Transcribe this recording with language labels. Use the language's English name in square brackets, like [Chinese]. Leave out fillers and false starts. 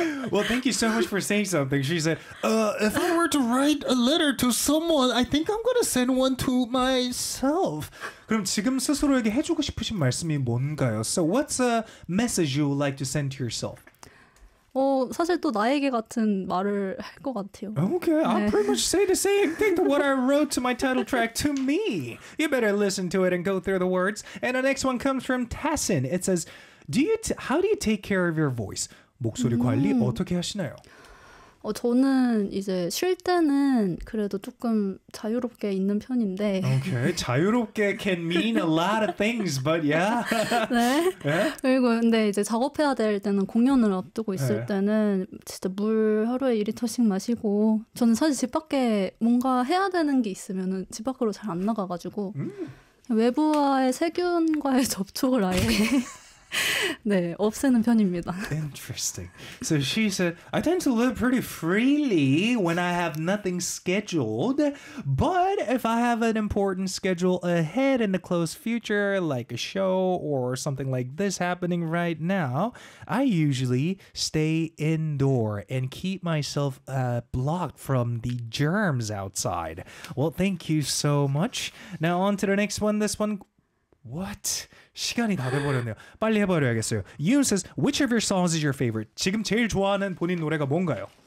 [English] Well, thank you so much for saying something. She said, "If I were to write a letter to someone, I think I'm gonna send one to myself." [Korean] 그럼 지금 스스로에게 해주고 싶으신 말씀이 뭔가요? [English] So, what's a message you would like to send to yourself? [Korean] 어 사실 또 나에게 같은 말을 할 것 같아요. Okay, 네. [English] I pretty much say the same thing to what I wrote to my title track to me. You better listen to it and go through the words. And the next one comes from Tassin. It says, how do you take care of your voice? [Korean] 목소리 관리 어떻게 하시나요? 어 저는 이제 쉴 때는 그래도 조금 자유롭게 있는 편인데. [English] Okay, 자유롭게 can mean a lot of things, but yeah. [Korean] 네. 네. 그리고 근데 이제 작업해야 될 때는 공연을 앞두고 있을 네. 때는 진짜 물 하루에 2리터씩 마시고. 저는 사실 집 밖에 뭔가 해야 되는 게 있으면은 집 밖으로 잘 안 나가가지고 외부와의 세균과의 접촉을 아예. 네, 없애는 편입니다. [English] Interesting. So she said, I tend to live pretty freely when I have nothing scheduled, but if I have an important schedule ahead in the close future, like a show or something like this happening right now, I usually stay indoor and keep myself blocked from the germs outside. Well, thank you so much. Now on to the next one. This one, what? [Korean] 시간이 다 돼버렸네요. 빨리 해버려야겠어요. [English] Yoon says, which of your songs is your favorite? [Korean] 지금 제일 좋아하는 본인 노래가 뭔가요?